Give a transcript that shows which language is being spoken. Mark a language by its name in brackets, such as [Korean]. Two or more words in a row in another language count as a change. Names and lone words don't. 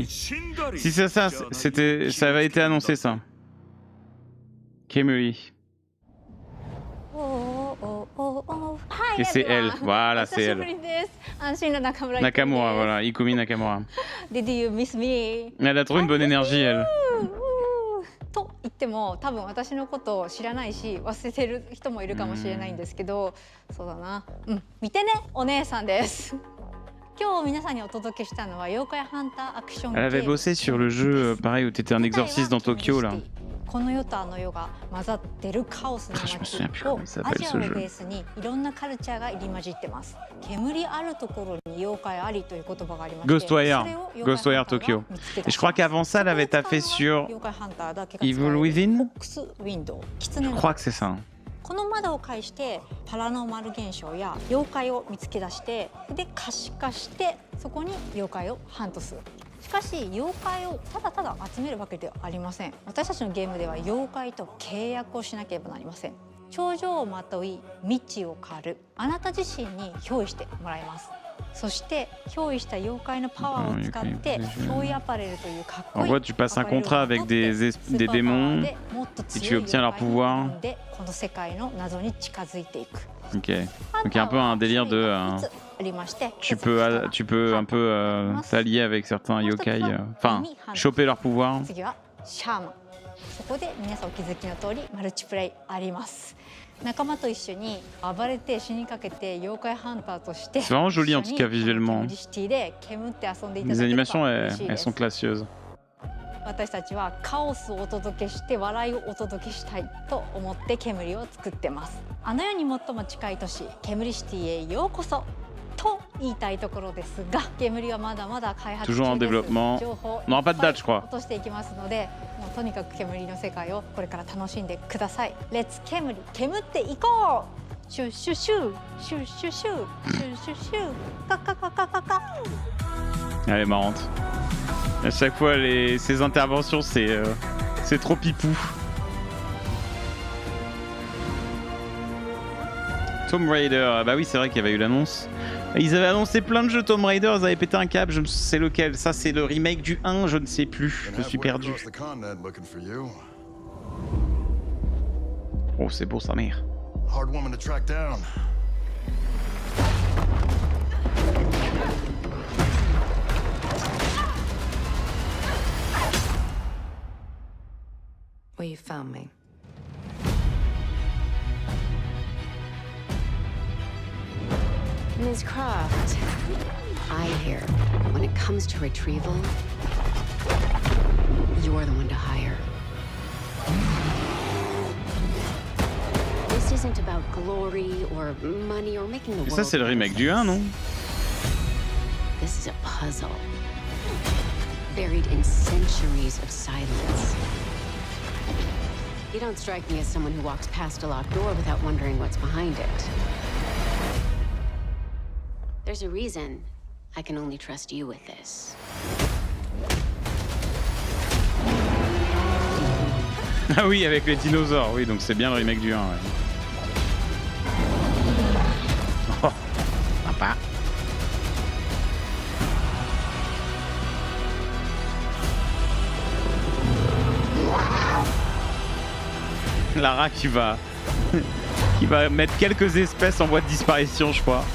[French] Si c'est ça, ça avait été annoncé ça. Kemuri. Et c'est elle, voilà, c'est elle. Nakamura, voilà, Ikumi Nakamura. Elle a trop une bonne énergie, elle. [Japanese] と言っても多分私のことを知らないし忘れてる人もいるかもしれないんですけど、そうだな、見てね、お姉さんです。今日皆さんにお届けしたのは妖怪ハンターアクションゲーム。 [French] Elle avait bossé sur le jeu, pareil, où t'étais un exorciste dans Tokyo là. [Japanese] この世とあの世が混ざってるカオスの街とアジアをベースにいろんなカルチャーが入り混じってます。煙あるところに妖怪ありという言葉がありまして、 [French] Ghostwire Tokyo. Et je crois qu'avant ça, elle avait taffé sur Evil Within. Je crois que c'est ça. [Japanese] この窓を介してパラノーマル現象や妖怪を見つけ出してで可視化してそこに妖怪をハントする。しかし妖怪をただただ集めるわけではありません。私たちのゲームでは妖怪と契約をしなければなりません。頂上をまとい未知を狩るあなた自身に憑依してもらいます。そして憑依した妖怪のパワーを使って憑依アパレルというかっこいい。 [French] En gros, tu passes un contrat avec des démons et tu obtiens leur pouvoir. [Japanese] この世界の謎に近づいていく。 [French] Ok. Donc il y a un peu un délire de. Tu peux un peu s'allier avec certains yokai, enfin choper leur pouvoir. [Japanese] 次はシャーマン。そこで皆さんお気づきの通りマルチプレイあります。仲間と一緒に暴れて死にかけて妖怪ハンターとして。 [French] C'est vraiment joli en tout cas visuellement. Les animations elles sont classieuses. [Japanese] 私たちはカオスをお届けして笑いをお届けしたいと思って煙を作ってます。あの世に最も近い都市煙シティへようこそと言いたいところですが、煙はまだまだ開発中です。情報を落としていきますので、もうとにかく煙の世界をこれから楽しんでください。レッツ煙、煙っていこう。シュシュシュシュシュシュシュシュシュカカカカカカ。 [French] Elle est marrante. À chaque fois, ses interventions, c'est trop pipou. Tomb Raider, bah oui, c'est vrai qu'il y avait eu l'annonce. Ils avaient annoncé plein de jeux Tomb Raider, ils avaient pété un câble, je ne sais lequel. Ça, c'est le remake du 1, je ne sais plus. Je suis perdu. Oh, c'est beau, sa mère. [English] Well, you found me. Ms. Croft, I hear when it comes to retrieval, you're the one to hire. This isn't about glory or money or making the world. [French] Ça, c'est le remake du 1, non? [English] This is a puzzle, buried in centuries of silence. You don't strike me as someone who walks past a locked door without wondering what's behind it. There's a reason I can only trust you with this. [French] Ah oui, avec les dinosaures, oui, donc c'est bien le remake du 1. Ouais. Oh, sympa. Lara qui va mettre quelques espèces en voie de disparition, je crois.